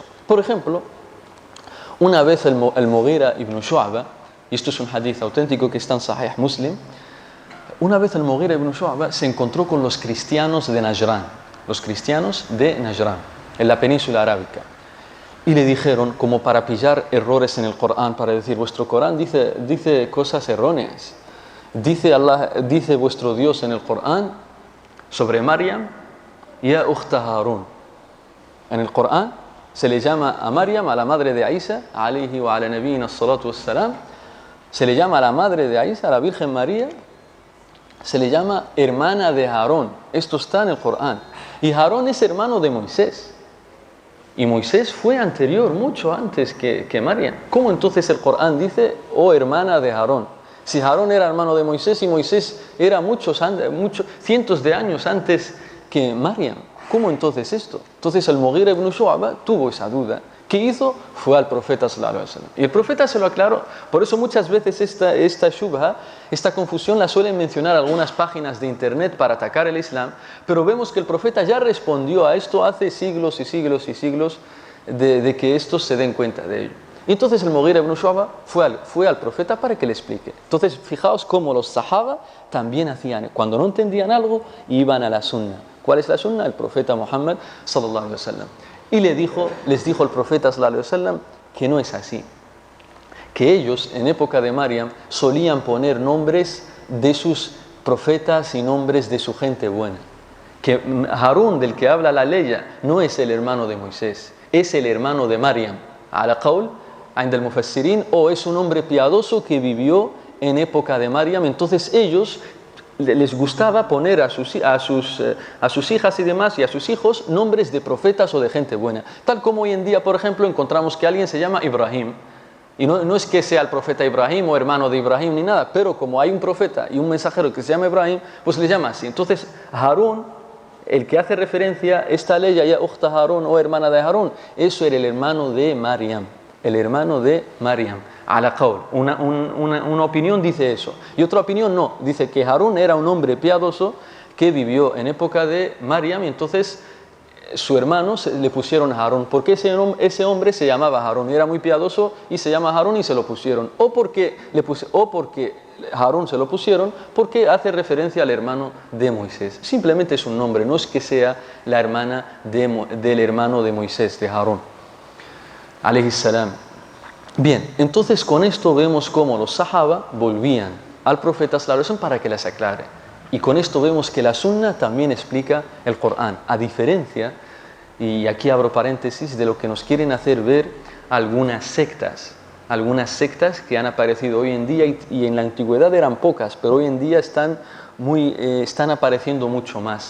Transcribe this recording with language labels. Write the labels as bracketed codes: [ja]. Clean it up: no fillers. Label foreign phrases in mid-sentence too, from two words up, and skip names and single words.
[es] Por ejemplo, una vez el Mughira ibn Shu'ba, y esto es un hadith auténtico que está en Sahih Muslim, una vez el Mughira ibn Shu'ba se encontró con los cristianos de Najran, en la península arábica, y le dijeron, como para pillar errores en el Corán, para decir: vuestro Corán dice cosas erróneas. Dice vuestro Dios en el Corán sobre Maryam: [ar] يا أخت هارون. [es] En el Corán se le llama a Maryam, a la madre de Isa, [ar] عليه وعلى نبينا الصلاة والسلام, [es] se le llama a la madre de Isa, a la Virgen María, se le llama hermana de Aarón. Esto está en el Corán. Y Aarón es hermano de Moisés. Y Moisés fue anterior, mucho antes que Maryam. ¿Cómo entonces el Corán dice: oh hermana de Aarón? Si Aarón era hermano de Moisés y Moisés era cientos de años antes que Mariam, ¿cómo entonces esto? Entonces el Mughira ibn Shu'ba tuvo esa duda. ¿Qué hizo? Fue al profeta [ar] صلى الله عليه وسلم. [es] Y el profeta se lo aclaró. Por eso muchas veces esta shubha, esta confusión la suelen mencionar algunas páginas de internet para atacar el Islam, pero vemos que el profeta ya respondió a esto hace siglos y siglos y siglos de que estos se den cuenta de ello. Y entonces el Mughira ibn Shu'ba fue al profeta para que le explique. Entonces fijaos cómo los sahaba también hacían. Cuando no entendían algo, iban a la sunna. ¿Cuál es la sunna? El profeta Muhammad [ar] صلى الله عليه وسلم. [es] Y les dijo el profeta [ar] صلى الله عليه وسلم [es] que no es así. Que ellos en época de Mariam solían poner nombres de sus profetas y nombres de su gente buena. Que Harún, del que habla la ley, no es el hermano de Moisés, es el hermano de Mariam. [ar] على قول, عند المفسرين, [es] o es un hombre piadoso que vivió en época de Mariam. Entonces ellos les gustaba poner a sus hijas y demás y a sus hijos nombres de profetas o de gente buena. Tal como hoy en día, por ejemplo, encontramos que alguien se llama Ibrahim. Y no es que sea el profeta Ibrahim o hermano de Ibrahim ni nada, pero como hay un profeta y un mensajero que se llama Ibrahim, pues le llama así. Entonces Harún, el que hace referencia a esta ley, [ar] يا أخت هارون [es] o hermana de Harún, eso era el hermano de Mariam. El hermano de Mariam. [ar] على قول. [es] Una opinión dice eso. Y otra opinión no. Dice que Harún era un hombre piadoso que vivió en época de Mariam y entonces su hermano le pusieron Harún. Porque ese hombre se llamaba Harún y era muy piadoso y se llama Harún y se lo pusieron. O porque Harún se lo pusieron porque hace referencia al hermano de Moisés. Simplemente es un nombre. No es que sea la hermana del hermano de Moisés, de Harún. [ar] عليه السلام. [es] Bien, entonces con esto vemos cómo los sahaba volvían al profeta [ar] صلى الله عليه وسلم [es] para que les aclare. Y con esto vemos que la sunna también explica el Corán, a diferencia, y aquí abro paréntesis, de lo que nos quieren hacer ver algunas sectas que han aparecido hoy en día y en la antigüedad eran pocas, pero hoy en día están apareciendo mucho más.